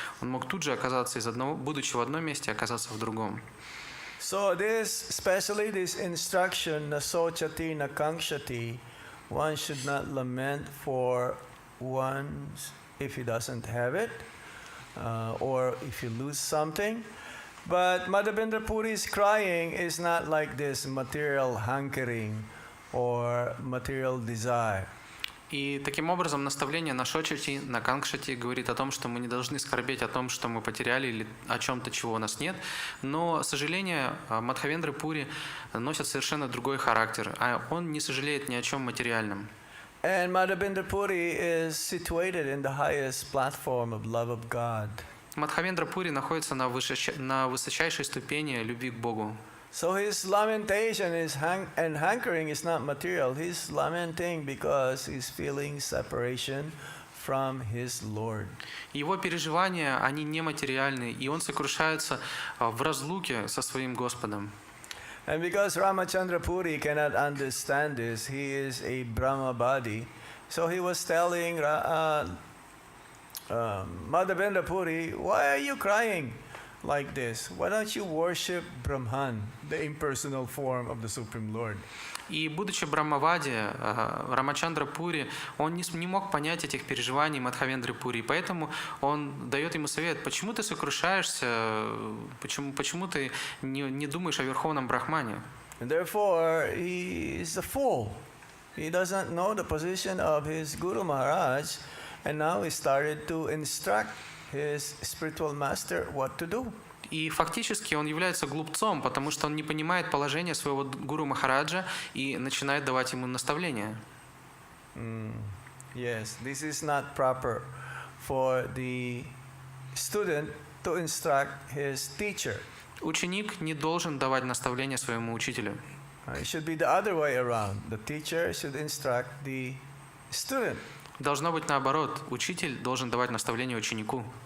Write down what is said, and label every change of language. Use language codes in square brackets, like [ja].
[ru] Он мог тут же оказаться будучи в одном месте, оказаться в другом. [en] So especially this instruction, [sa] nasochati nakankshati, [en] one should not lament for one if he doesn't have it, or if you lose something. But Madhavendra Puri's crying is not like this material hankering or material desire. [ru] И таким образом наставление [sa] на шочати, на канкшати [ru] говорит о том, что мы не должны скорбеть о том, что мы потеряли или о чем-то, чего у нас нет. Но сожаление Мадхавендры Пури носит совершенно другой характер, а он не сожалеет ни о чем материальном. [en] And Madhavendra Puri is situated in the highest platform of love of God. [ru] Мадхавендра Пури находится на высочайшей ступени любви к Богу. [en] So his lamentation and hankering is not material. He's lamenting because he's feeling separation from his Lord. [ru] Его переживания, они нематериальны, и он сокрушается в разлуке со своим Господом. [en] And because Ramachandra Puri cannot understand this, he is a Brahma body. So he was telling Madhavendra Puri, why are you crying like this? Why don't you worship Brahman, the impersonal form of the Supreme Lord? [ru] И будучи Брахмавади, Рамачандра Пури, он не мог понять этих переживаний Мадхавендры Пури, поэтому он дает ему совет, почему ты сокрушаешься, почему ты не думаешь о Верховном Брахмане? [en] And therefore, he is a fool. He doesn't know the position of his Guru Maharaj, and now he started to instruct his spiritual master what to do. [ru] И фактически он является глупцом, потому что он не понимает положение своего гуру Махараджа и начинает давать ему наставления. [en] Yes, this is not proper for the student to instruct his teacher. [ru] Ученик не должен давать наставления своему учителю. [en] It should be the other way around. The teacher should instruct the student. [ru] Должно быть наоборот. Учитель должен давать наставления ученику.